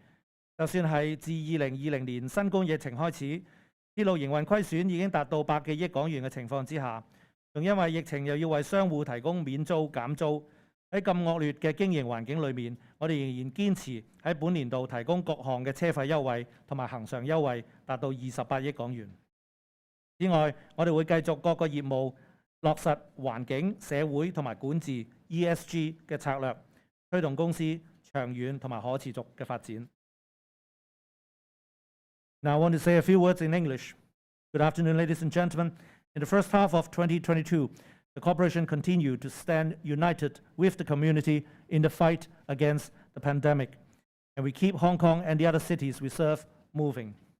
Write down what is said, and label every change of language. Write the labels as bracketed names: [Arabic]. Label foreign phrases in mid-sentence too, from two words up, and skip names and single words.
[Cantonese] 就算係自2020年新冠疫情開始，鐵路營運虧損已經達到100幾億港元嘅情況之下，仲因為疫情又要為商戶提供免租減租，喺咁惡劣嘅經營環境裏面，我哋仍然堅持喺本年度提供各項嘅車費優惠同埋恆常優惠，達到28億港元。此外，我哋會繼續各個業務落實環境、社會同埋管治 ESG 嘅策略，推動公司長遠同埋可持續嘅發展。 [English] Now I want to say a few words in English. Good afternoon, ladies and gentlemen. In the first half of 2022, the corporation continued to stand united with the community in the fight against the pandemic, and we keep Hong Kong and the other cities we serve moving.